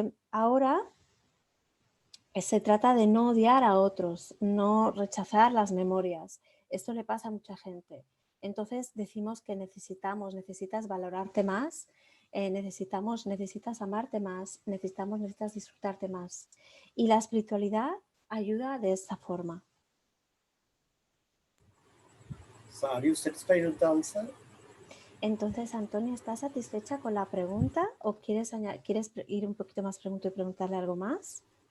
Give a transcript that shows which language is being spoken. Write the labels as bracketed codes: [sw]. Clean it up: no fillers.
[es] Ahora se trata de no odiar a otros, no rechazar las memorias. Esto le pasa a mucha gente. Entonces decimos que necesitas valorarte más, necesitas amarte más, necesitas disfrutarte más. Y la espiritualidad ayuda de esta forma. [en] So are you satisfied with the answer? [es] Entonces, Antonia, ¿estás satisfecha con la pregunta o quieres ir un poquito más pregunto y preguntarle algo más?